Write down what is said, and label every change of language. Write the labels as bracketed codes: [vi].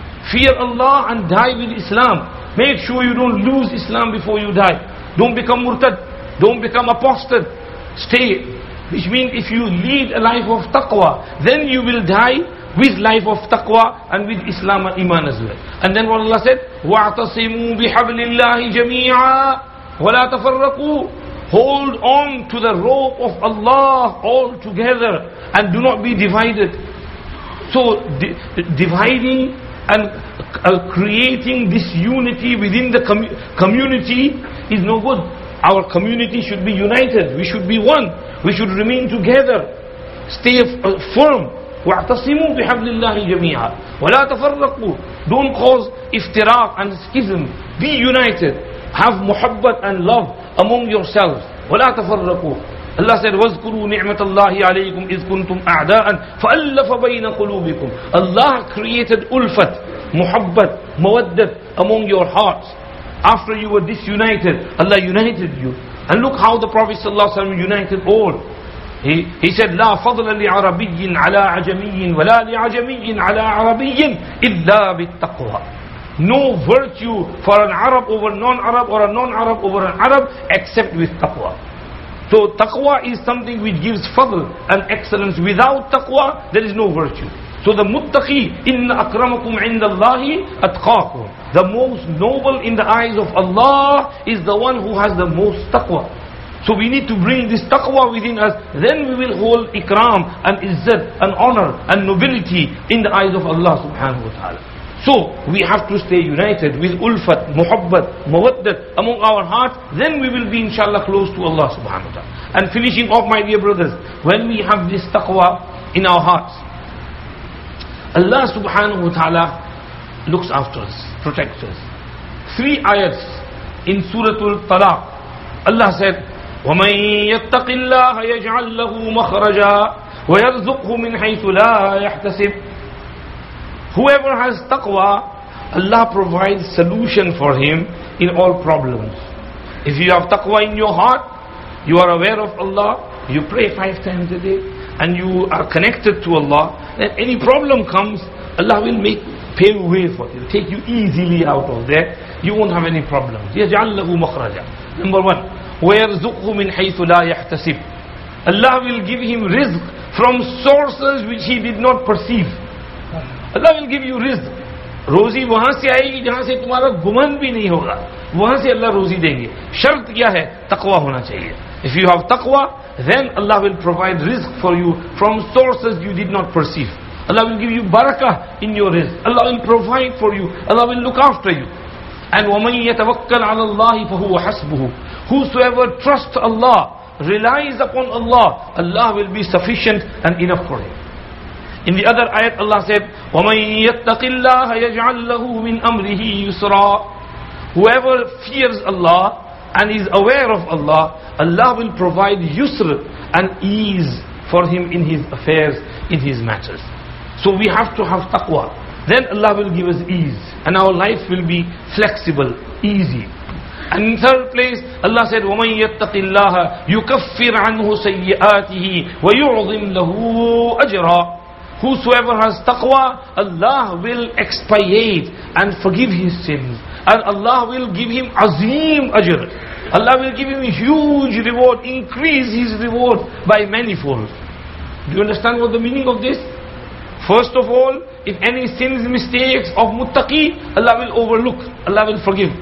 [en] Fear Allah and die with Islam. Make sure you don't lose Islam before you die. Don't become murtad. Don't become apostate. Stay. Which means if you lead a life of taqwa, then you will die with life of taqwa and with Islam and Iman as well. And then what Allah said, [ar] وَاعْتَصِمُوا بِحَبْلِ اللَّهِ جَمِيعًا وَلَا تَفَرَّقُوا. [en] Hold on to the rope of Allah all together and do not be divided. So dividing and creating disunity within the community is no good. Our community should be united. We should be one. We should remain together. Stay firm. [ar] وَاعْتَصِمُوا بِحَبْلِ اللَّهِ جَمِيعًا وَلَا تَفَرَّقُوا. [en] Don't cause iftiraq and schism. Be united. Have muhabbat and love among yourselves. [ar] وَلَا تَفَرَّقُوا. [en] Allah said, [ar] وَاذْكُرُوا نِعْمَةَ اللَّهِ عَلَيْكُمْ إِذْ كُنْتُمْ أَعْدَاءً فَأَلَّفَ بَيْنَ قُلُوبِكُمْ. [en] Allah created ulfat, muhabbat, mawaddat among your hearts. After you were disunited, Allah united you. And look how the Prophet ﷺ united all. He said, [ar] لا فضل لعربي على عجمي ولا لعجمي على عربي إلا بالتقوى. [en] No virtue for an Arab over non-Arab or a non-Arab over an Arab except with taqwa. So taqwa is something which gives fadl and excellence. Without taqwa, there is no virtue. So the muttaqi, [ar] inna akramakum indallahi atqakum. [en] The most noble in the eyes of Allah is the one who has the most taqwa. So we need to bring this taqwa within us, then we will hold ikram and izzat and honor and nobility in the eyes of Allah subhanahu wa ta'ala. So we have to stay united with ulfat, muhabbat, mawaddat among our hearts, then we will be inshallah close to Allah subhanahu wa ta'ala. And finishing off, my dear brothers, when we have this taqwa in our hearts, Allah subhanahu wa ta'ala looks after us, protects us. 3 ayats in Surah Al-Talaq. Allah said, [ar] وَمَنْ يَتَّقِ اللَّهَ يَجْعَلْ لَهُ مَخْرَجًا وَيَرْزُقْهُ مِنْ حَيْثُ لَا يَحْتَسِبُ. [en] Whoever has taqwa, Allah provides solution for him in all problems. If you have taqwa in your heart, you are aware of Allah, you pray 5 times a day, and you are connected to Allah, then any problem comes, Allah will pave a way for you, take you easily out of there. You won't have any problems. [ar] يَجْعَلْ لَهُ مَخْرَجًا. [en] Number 1, [ar] وَيَرْزُقْهُ مِنْ حَيْثُ لَا يَحْتَسِبُ. [en] Allah will give him rizq from sources which he did not perceive. Allah will give you rizq. [hi] रोजी वहां से आएगी जहां से तुम्हारा गुमान भी नहीं होगा, वहां से अल्लाह रोजी देंगे. शर्त क्या है? तकवा होना चाहिए. [en] If you have taqwa, then Allah will provide rizq for you from sources you did not perceive. Allah will give you barakah in your rizq. Allah will provide for you. Allah will look after you. [ar] And وَمَنْ يَتَوَكَّلْ عَلَى اللَّهِ فَهُوَ حَسْبُهُ. [en] Whosoever trusts Allah, relies upon Allah, Allah will be sufficient and enough for him. In the other ayat, Allah said, [ar] وَمَنْ يَتَّقِ اللَّهَ يَجْعَلْ لَهُ مِنْ أَمْرِهِ يُسْرًا. [en] Whoever fears Allah and is aware of Allah, Allah will provide yusr and ease for him in his affairs, in his matters. So we have to have taqwa. Then Allah will give us ease, and our life will be flexible, easy. And in third place, Allah said, [ar] وَمَنْ يَتَّقِ اللَّهَ يُكَفِّرْ عَنْهُ سَيِّئَاتِهِ وَيُعْظِمْ لَهُ أَجْرًا. [en] Whosoever has taqwa, Allah will expiate and forgive his sins. And Allah will give him azim ajr. Allah will give him a huge reward, increase his reward by manifold. Do you understand what the meaning of this? First of all, if any sins, mistakes of muttaqi, Allah will overlook, Allah will forgive.